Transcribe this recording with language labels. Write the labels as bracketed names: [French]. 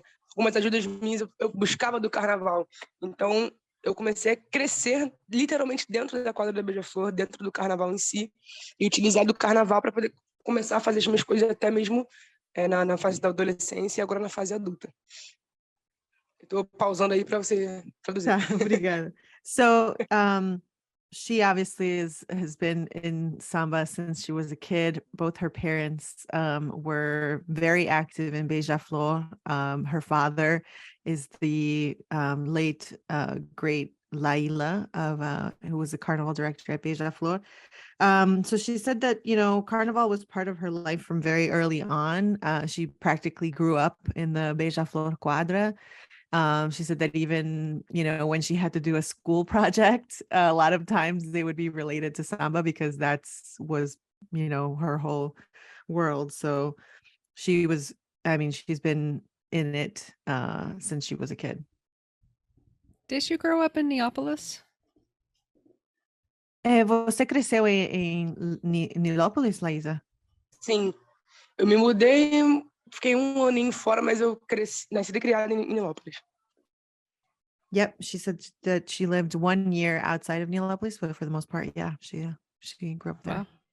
[Portuguese] Algumas ajudas minhas eu buscava do carnaval. Então, eu comecei a crescer literalmente dentro da quadra da Beija-Flor, dentro do carnaval em si, e utilizar do carnaval para poder começar a fazer as minhas coisas até mesmo na fase da adolescência e agora na fase adulta. Estou pausando aí para você traduzir. Obrigada. [English] So, she obviously has been in samba since she was a kid. Both her parents were very active in Beija-Flor. Her father is the late great Laíla who was the carnival director at Beija-Flor. So she said that, carnival was part of her life from very early on. She practically grew up in the Beija-Flor quadra. She said that even, when she had to do a school project, a lot of times they would be related to samba because was her whole world. So she's been in it since she was a kid. Did you grow up in Nilópolis? [Portuguese] Você cresceu em Nilópolis, Laísa? Sim, eu me mudei, fiquei um aninho fora, mas eu nasci e criada em Nilópolis. [English] Yep, she said that she lived 1 year outside of Nilópolis, but for the most part, yeah, she grew up there.